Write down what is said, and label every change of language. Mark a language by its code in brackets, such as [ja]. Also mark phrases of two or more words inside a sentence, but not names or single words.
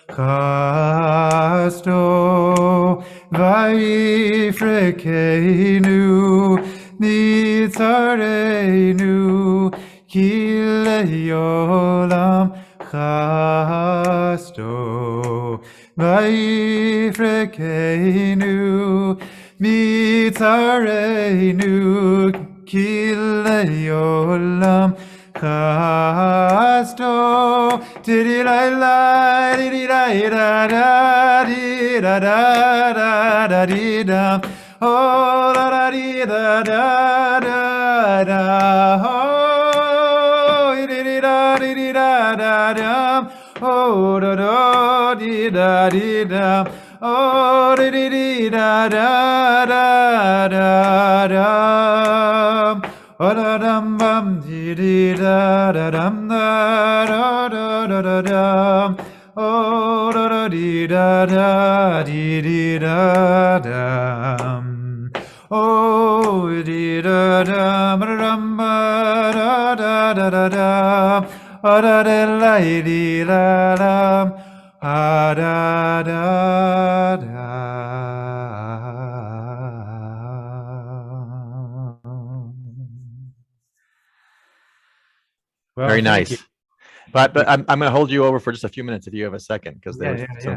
[he] חסדו ויפרקנו נצרינו כי לעולם חסדו ויפרקנו מצרינו כי לעולם chasto di-di-la-la di-di-la-da-da di-da-da-da-da-di-da oh da da di da da da da oh di da di da da da oh da da di da oh di da da da da oh da dam bam di da da dam da da da da oh da di da da di da dam oh di da dam ram ba da da da da oh da la di la lam ah da da da. [en] Well, Very thank you. nice. But I'm going to hold you over for just a few minutes if you have a second, because there's some